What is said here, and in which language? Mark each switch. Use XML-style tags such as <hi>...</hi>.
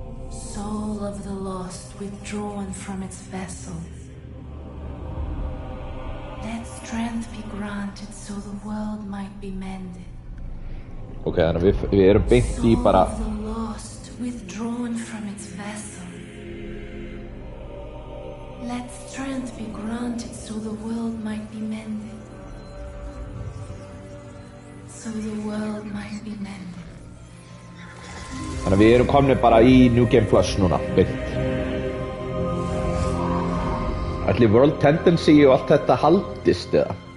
<en>Soul of the lost withdrawn from its vessel. Let strength be granted so the world might be mended.</en> <is>Ok, þannig að við erum beint í bara</is> <en>Soul of the lost withdrawn from its vessel. Let strength be granted so the world might be mended. So the world might be mended.</en> <is>Þannig að við erum komnir bara í New Game Plus núna, beint. Ætli World Tendency og allt þetta haldist eða?</is>